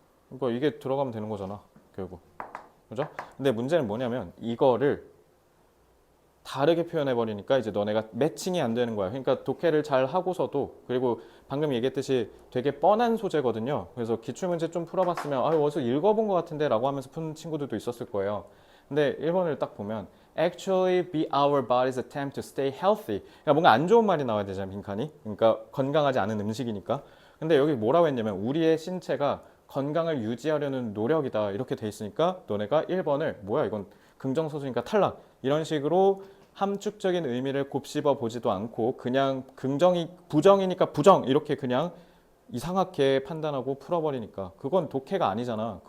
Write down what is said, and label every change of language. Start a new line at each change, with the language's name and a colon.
Korean: 그러니까 이게 들어가면 되는 거잖아, 결국. 그죠? 근데 문제는 뭐냐면 이거를 다르게 표현해 버리니까 이제 너네가 매칭이 안 되는 거야. 그러니까 독해를 잘 하고서도, 그리고 방금 얘기했듯이 되게 뻔한 소재거든요. 그래서 기출문제 좀 풀어봤으면 어디서 읽어본 것 같은데 라고 하면서 푸는 친구들도 있었을 거예요. 근데 1번을 딱 보면
English: actually be our body's attempt to stay healthy.
Korean: 그러니까 뭔가 안 좋은 말이 나와야 되잖아, 빈칸이. 그러니까 건강하지 않은 음식이니까. 근데 여기 뭐라고 했냐면 우리의 신체가 건강을 유지하려는 노력이다 이렇게 돼 있으니까 너네가 1번을 뭐야 이건 긍정소수니까 탈락 이런 식으로 함축적인 의미를 곱씹어 보지도 않고 그냥 긍정이 부정이니까 부정 이렇게 그냥 이상하게 판단하고 풀어버리니까 그건 독해가 아니잖아.